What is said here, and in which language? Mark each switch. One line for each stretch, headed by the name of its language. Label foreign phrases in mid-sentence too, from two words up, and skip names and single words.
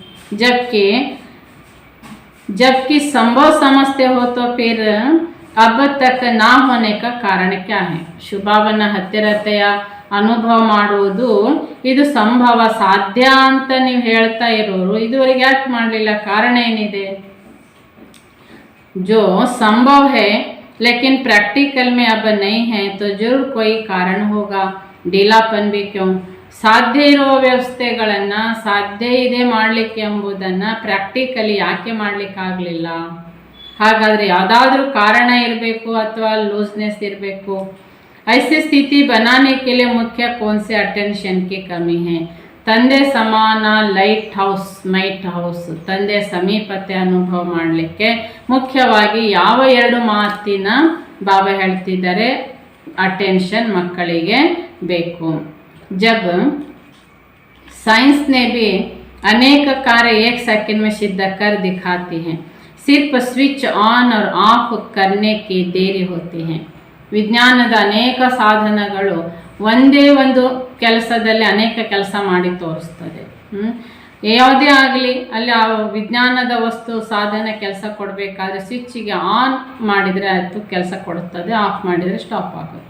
Hindi: जबकि संभव समझते हो तो फिर अब तक ना होने का कारण क्या है.
Kannada: ಶಿವಬಾಬನ ಹತ್ತಿರತೆಯ ಅನುಭವ ಮಾಡುವುದು ಇದು ಸಂಭವ ಸಾಧ್ಯ ಅಂತ ನೀವು ಹೇಳ್ತಾ ಇರೋರು ಇದುವರೆಗೆ ಯಾಕೆ ಮಾಡಲಿಲ್ಲ, ಕಾರಣ ಏನಿದೆ.
Hindi: जो संभव है लेकिन प्रैक्टिकल में अब नहीं है तो जरूर कोई कारण होगा. ढीलापन भी क्यों.
Kannada: ಸಾಧ್ಯ ಇರುವ ವ್ಯವಸ್ಥೆಗಳನ್ನು ಸಾಧ್ಯ ಇದೆ ಮಾಡಲಿಕ್ಕೆ ಎಂಬುದನ್ನು ಪ್ರಾಕ್ಟಿಕಲಿ ಯಾಕೆ ಮಾಡಲಿಕ್ಕಾಗಲಿಲ್ಲ. ಹಾಗಾದರೆ ಯಾವುದಾದ್ರೂ ಕಾರಣ ಇರಬೇಕು ಅಥವಾ ಲೂಸ್ನೆಸ್ ಇರಬೇಕು.
Hindi: ऐसी स्थिति बनाने के लिए मुख्य कौन से अटेंशन की कमी है.
Kannada: ತಂದೆ ಸಮಾನ
English: light house might house
Kannada: ತಂದೆ ಸಮೀಪತೆ ಅನುಭವ ಮಾಡಲಿಕ್ಕೆ ಮುಖ್ಯವಾಗಿ ಯಾವ ಎರಡು ಮಾತಿನ ಬಾಬಾ ಹೇಳ್ತಿದ್ದಾರೆ ಅಟೆನ್ಷನ್ ಮಕ್ಕಳಿಗೆ ಬೇಕು.
Hindi: जब साइंस ने भी अनेक कार्य एक सेकंड में सिद्ध कर दिखाती हैं, सिर्फ
English: switch on
Hindi: और ऑफ करने की देरी होती है.
Kannada: ವಿಜ್ಞಾನದ ಅನೇಕ ಸಾಧನಗಳು ಒಂದೇ ಒಂದು ಕೆಲಸದಲ್ಲಿ ಅನೇಕ ಕೆಲಸ ಮಾಡಿ ತೋರಿಸ್ತದೆ. ಯಾವುದೇ ಆಗಲಿ ಅಲ್ಲಿ ಆ ವಿಜ್ಞಾನದ ವಸ್ತು ಸಾಧನ ಕೆಲಸ ಕೊಡಬೇಕಾದ್ರೆ ಸ್ವಿಚ್ಗೆ ಆನ್ ಮಾಡಿದರೆ ಅದು ಕೆಲಸ ಕೊಡುತ್ತದೆ, ಆಫ್ ಮಾಡಿದರೆ ಸ್ಟಾಪ್ ಆಗುತ್ತೆ.